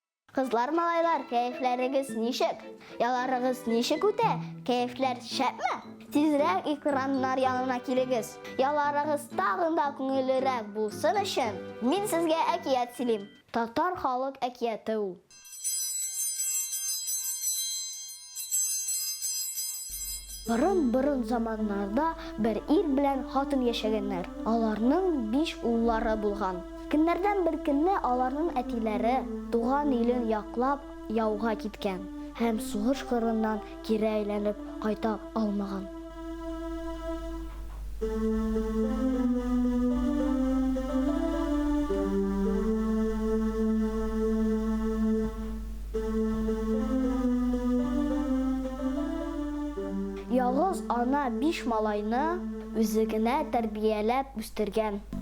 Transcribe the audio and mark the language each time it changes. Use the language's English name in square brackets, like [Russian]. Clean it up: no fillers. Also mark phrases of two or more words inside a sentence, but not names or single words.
[Tatar] Kızlar malайlar, keyifleriniz nişik? Yalarınız nişik üte? Keyifler şəpmi? Tezrək ekranlar yanına keligiz. Yalarınız tağında көңеллерәк bulsun için min sizge әкият silim. Tatar халык әкияты ул. Burun zamanlarda bir ir bilen hatın yaşaganlar. Alarның 5 ulları bulgan. Günlerden bir günne alarның әтиләре туган илен яклап яуга киткән. Һәм сугыш кырыннан кире әйләнеп кайта алмаган. Ялгыз ана 5 малайны үзе генә тәрбияләп үстергән.